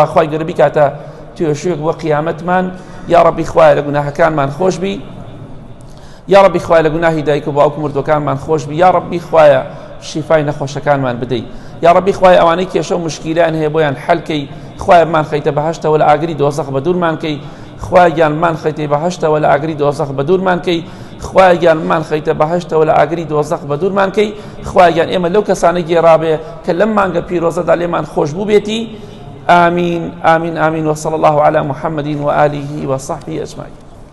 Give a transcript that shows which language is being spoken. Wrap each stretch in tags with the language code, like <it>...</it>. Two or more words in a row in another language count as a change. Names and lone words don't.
<ckb>خوای گەورە بیکاتە توێژوویەک بۆ قیامەتمان. یا ڕەبی خوایە لە گوناهەکانمان خۆش بی، یا ڕەبی خوایە لە گوناهی دایک و باوک و مردوەکانمان خۆش بی، یا ڕەبی خوایە شیفای نەخۆشەکانمان بدەی، یا ڕەبی خوایە ئەوانەی کێشە و مشکیلان هەیە بۆیان حەلکەی، خوایە مان خەیتە بەهەشتەوە لە ئاگری دۆزەخ بە دوورمان کەی، خوایە گیانمان خەیتە بەهەشتەوە لە ئاگری دۆزەخ بە دوورمان کەی، خوایە گیانمان خەیتە بەهەشتەوە لە ئاگری دۆزەخ بە دوورمان کەی، خوایە گیان ئێمە لەو کەسانە گێڕابێ کە لەم مانگە پیرۆزەدا لێمان خۆش بوو بێتی.</ckb> <ar>آمين آمين آمين. وصلى الله على محمد وآله وصحبه أجمعين.</ar>